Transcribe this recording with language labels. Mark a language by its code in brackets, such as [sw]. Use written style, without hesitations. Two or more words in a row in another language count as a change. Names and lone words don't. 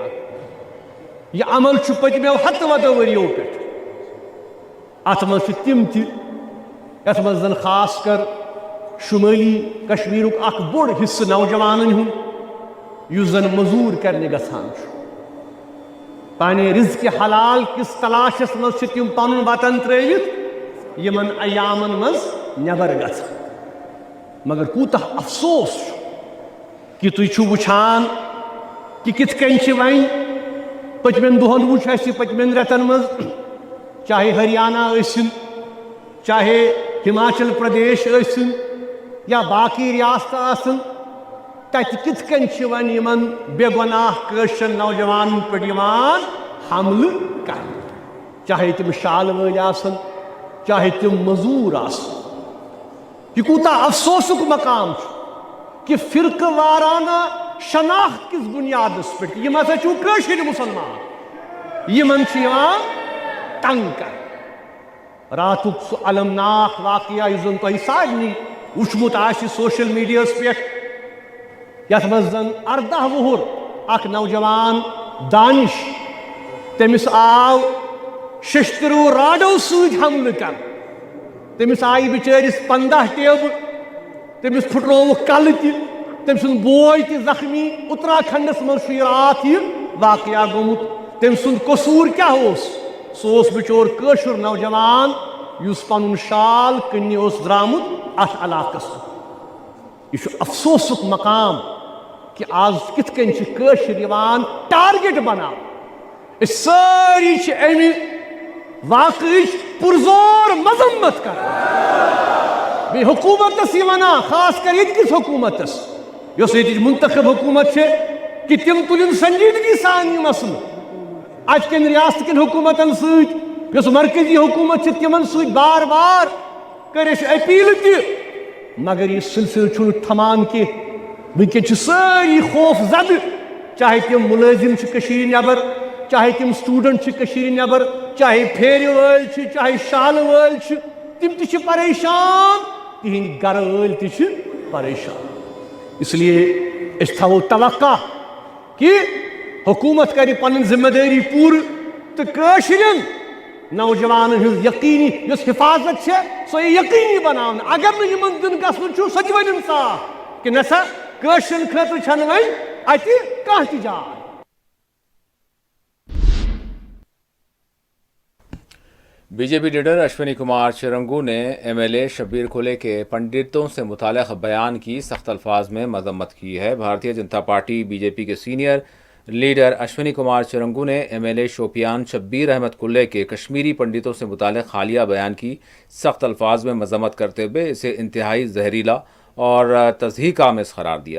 [ks] यह अमल पतमो 100 वदो वरियो पे अत मज तिम यथ मज जन खास कर शुमाली कश्मीर बोड़ हिस्स नौजवान हुस जन मजूर करने गसान पाने रिज़्क़ हलाल किस तलाशस मज तिम पन वतन त्रित यमन अयामन मज नबर गसान। मगर कूता अफसोस कि तुम वुछान कि कित कन वन पतमें दोहन वुच पतमें रेतन मज, चाहे हरियाणा चाहे हिमाचल प्रदेश या बाकी रियासत तत कित कन वन बेगुनाह कशर नौजवान पे हमल कर, चाहे तुम शाल वल आसन, चाहे तुम मजूर आसन। यह कूता अफसोसुक मकाम कि फिरक वाराना शनाख्त किस बुनियादस पे यम हसा कशर मुसलमान यमन तंग कर। रातुक सह अलमनाक वाकया जन तुम सारे वुचमुत [en] social media [ks] पे यथ मज जन 18 वुहर अख नौजवान दानिश तमिस आव शस्त्रों राडो सद हमल कर, तमिस आई बिचारिस 15 टेब, तमिस फुटरोव कल तम सुंद बोय त जख्मी। उत्तराखंडस मज रात यह वाकया गोमुत। तम सुंद कसूर क्या सोस बिचोर कशर नौजवान युस पनुन शाल कन्ने द्रामुत अथ इलाकस। यह अफसोसुक मकाम कि आज कित कन कशर टारगेट बना। सारी अमि वाकई पुरजोर मजम्मत कर बे हुकूमतस वना, खास कर ये हुकूमतस यस मुंतखब हुकूमत कि तिम तुलिन संजीदगी सान यह मसल। अजकन रियासत कन हुकूमतन सस मरकजी हुकूमत तिमन सद बार बार कर अपील त, मगर यह सिलसिल थमान कि वनकन सारी खौफ जद, चाहे तिम मुलाजिम नबर, चाहे तिम स्टूडेंट नबर, चाहे फेर वल चाहे शाल वल तिम त परेशान, तिहंद गर वल त परेशान। इसलिए थवो तवक्का कि हुकूमत कर पन जिम्मेदारी पूर तो कशरन नौजवान यकीनी हिफाजत है सो यकीनी बनान अगर नुन दिन गसन सच वन साफ कि नसा कशरन खतर अत कह जाय। [ur] بی جے پی لیڈر اشونی کمار چرنگو نے ایم ایل اے شبیر کھلے کے پنڈتوں سے متعلق بیان کی سخت الفاظ میں مذمت کی ہے. بھارتیہ جنتا پارٹی بی جے پی کے [en] senior leader [ur] اشونی کمار چرنگو نے ایم ایل اے شوپیان شبیر احمد کلے کے کشمیری پنڈتوں سے متعلق حالیہ بیان کی سخت الفاظ میں مذمت کرتے ہوئے اسے انتہائی زہریلا اور تضحیک آمیز قرار دیا.